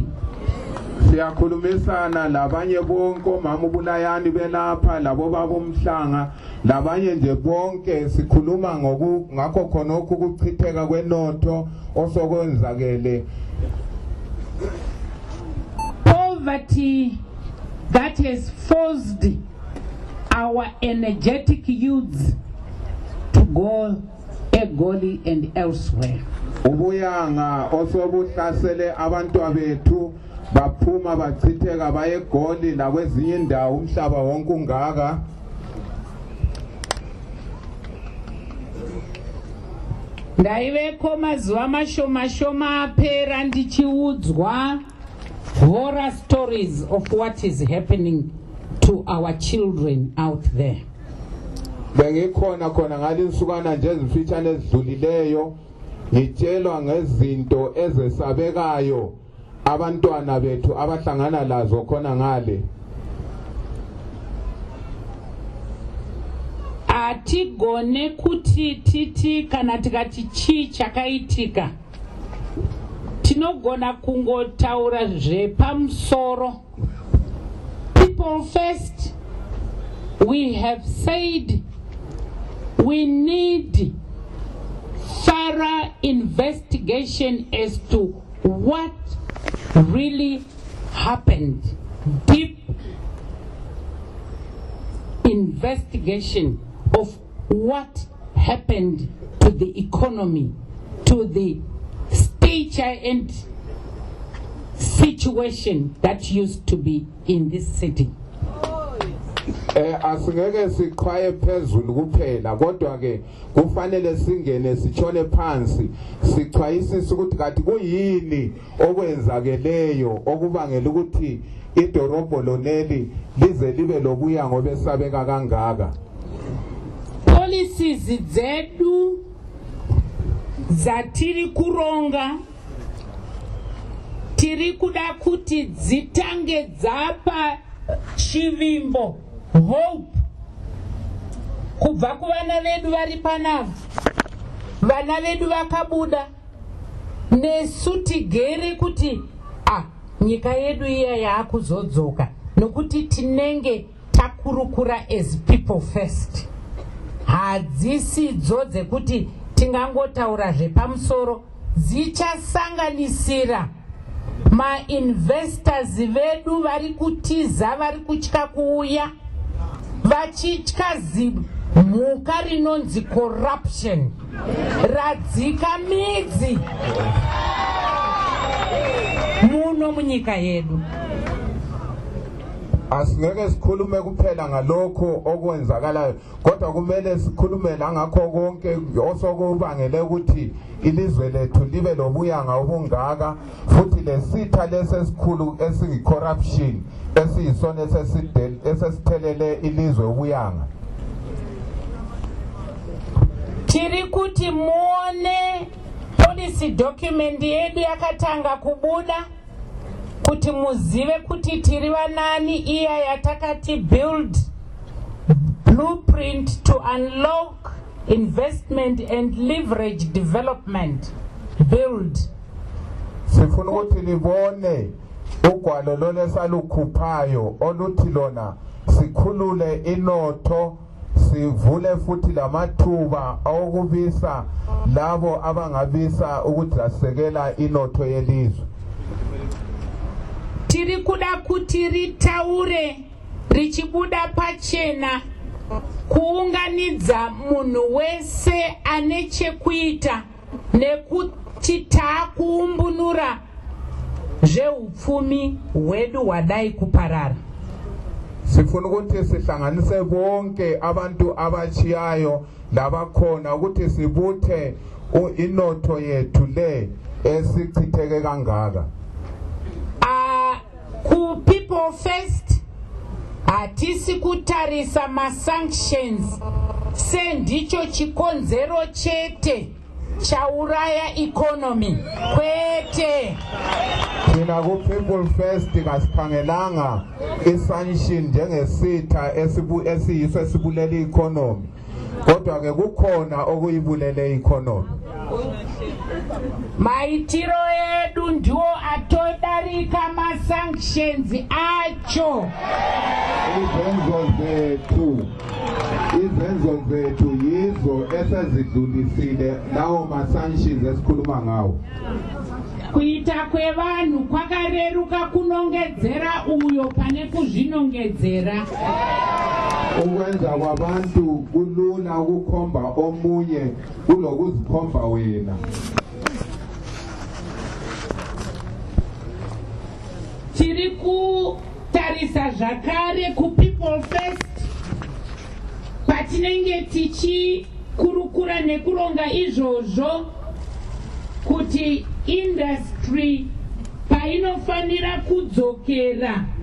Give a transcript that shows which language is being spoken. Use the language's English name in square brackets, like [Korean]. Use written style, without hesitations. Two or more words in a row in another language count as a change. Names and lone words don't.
[North Ndebele] Siyakhulumisana labanye bonke mama Bulayani belapha, labo babo Mhlanga, labanye nje bonke sikhuluma ngakho khonokho ukuchitheka kwenotho osokwenzakele. [English] Poverty that has forced our energetic youths to go eGoli and elsewhere. [North Ndebele] Ubuyanga osobuhlasele abantu abethu baphuma bachitheka baye eGoli nakwezinye indawo umhlaba wonke ungaka. [Shona] Ndaiveko mazuva mashoma apera ndichiudzwa [English] horror stories of what is happening to our children out there. [North Ndebele] Bengikhona khona ngalinsukana nje ezifitshane ezidlulileyo ngitshelwa ngezinto ezesabekayo abantwana bethu abahlangana lazo khona ngale. [Shona] Atigone kuti titi kana tikati chi chakaitika, tinogona kungotaura zvepamusoro. [English] People first, we have said we need thorough investigation as to what really happened. Deep investigation of what happened to the economy, to the stature and situation that used to be in this city. [North Ndebele] Asingeke siqhaye phezulu kuphela, kodwa ke kufanele singene sitshone phansi sichwayisise ukuthi kathi kuyini okwenzakeleyo okubangela ukuthi idorobho loneli lize libe lobuya ngoba esabeka kangaka. [Shona] Policies zedu zatiri kuronga tiri kuda kuti dzitange dzapa chivimbo hope kubva kuvana vedu vari panavo. Vana vedu vakabuda nesu tigere kuti nyika yedu iya yaakuzodzoka, nokuti tinenge takurukura as people first. Hadzisidzo dzekuti tingangotaura zvepamusoro, dzichasanganisira ma-investors vedu vari kutiza, vari kutya kuuya, vachitya mhuka rinonzi corruption radzika midzi muno munyika yedu. [North Ndebele] Asingeke sikhulume kuphela ngalokho okwenzakalayo, kodwa kumele sikhulume ngakho konke osokubangele ukuthi ilizwe lethu libe lobuyanga obungaka, futhi lesitha lesesikhulu esiyi-corruption esiyisona esesithelele ilizwe ubuyanga. [Shona] Tiri kuti muone policy document yedu yakatanga kubuda, kuti muzive kuti tiri vanani, iya yatakati [English] build blueprint to unlock investment and leverage development. Build. [North Ndebele] Sifuna ukuthi libone ugwalo lona salukhuphayo oluthi lona sikhulule inotho, sivule futhi lamathuba okubisa labo abangabisa ukuthi asekela inotho yelizwe. [Shona] Tiri kuda kuti ritaure richibuda pachena kuunganidza munhu wese ane chekuita nekuti taakuumbunura zveupfumi hwedu hwadai kuparara. [North Ndebele] Sifuna ukuthi sihlanganise bonke abantu abachiyayo labakhona ukuthi sibuthe inotho yethu le esichitheke kangaka. [Shona] Ku people first hatisi kutarisa ma-sanctions sendicho chikonzero chete chauraya economy kwete. [North Ndebele] Thina ku people first kasikhangelanga i-sanction njengesitha esiyiso esibulele economy, kodwa ke kukhona okuyibulele economy. [Shona] Maitiro edu ndiwo atodarika ma-sanctions acho. [North Ndebele] Izenzo zethu yizo esezidlulisile lawo ma-sanctions esikhuluma ngawo. [Shona] Kuita kwevanhu kwakareruka kunongedzera uyo pane kuzvinongedzera. [North Ndebele] Ukwenza kwabantu kulula ukukhomba omunye kulokuzikhomba wena. [Shona] Tiri kutarisa zvakare ku people first patinenge tichikurukura nekuronga izvozvo kuti industry painofanira kudzokera